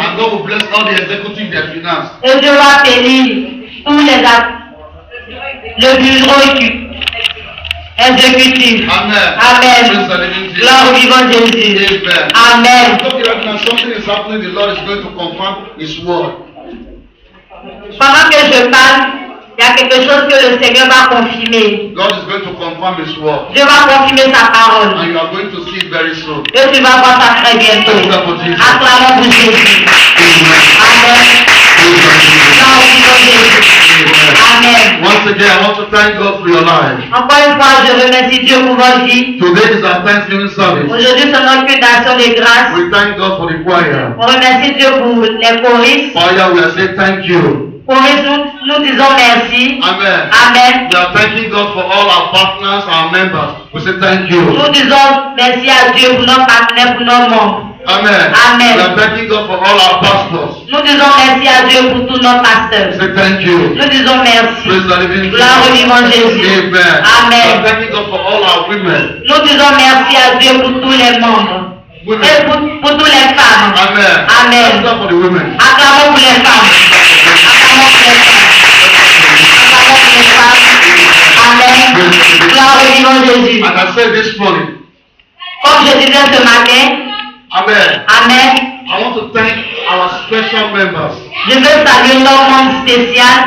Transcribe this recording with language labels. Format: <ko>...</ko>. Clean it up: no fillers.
<en>And God will bless all the executive their finance.</en> <fr>Et Dieu va bénir tous les actes. Le bureau exécutif. Amen. Amen.</fr> <en>Praise the living Jesus.</en> <fr>Gloire au vivant Jésus. Amen. Amen.</fr> <en>I'm talking right now, something is happening, the Lord is going to confirm His word.</en> <fr>Pendant que je parle, il y a quelque chose que le Seigneur va confirmer.</fr> <en>God is going to confirm His word.</en> <fr>Dieu va confirmer sa parole.</fr> <en>And you are going to see it very soon.</en> <fr>Et tu vas voir ça très bientôt. Acclamons pour Jésus. Amen. Gloire au vivant Jésus. Amen.</fr> <en>Once again, I want to thank God for your life.</en> <fr>Encore une fois, je remercie Dieu pour votre vie.</fr> <en>Today is our Thanksgiving service.</en> <fr>Aujourd'hui, c'est notre culte d'action de grâce.</fr> <en>We thank God for the choir.</en> <fr>On remercie Dieu pour les choristes.</fr> <en>Choir, we are saying thank you.</en> <fr>Choristes, nous disons merci. Amen. Amen.</fr> <en>We are thanking God for all our partners, our members. We say thank you.</en> <fr>Nous disons merci à Dieu pour nos partenaires, pour nos membres. Amen. Amen.</fr> <en>We are thanking God for all our pastors.</en> <fr>Nous disons merci à Dieu pour tous nos</fr> <en>We</en> <fr>pasteurs.</fr> <en>say thank you.</en> <fr>Nous disons merci.</fr> <en>Praise the living</en> <fr>Gloire au</fr> <en>Jesus.</en> <fr>vivant Jésus.</fr> <en>Amen. We Amen. are thanking God for all our women.</en> <fr>Nous disons merci à Dieu pour tous les membres. Et</fr> <en>Women.</en> <fr>pour toutes les femmes. Amen. Amen.</fr> <en>Thank God for the women.</en> <fr>Acclamons pour les femmes. Acclamons pour les femmes. Acclamons pour les femmes. Amen. Gloire au vivant Jésus.</fr> <en>And I said this morning,</en> <fr>Comme je disais ce matin, Amen. Amen.</fr> <en>I want to thank our special members.</en> <fr>Je veux saluer nos membres spéciaux.</fr>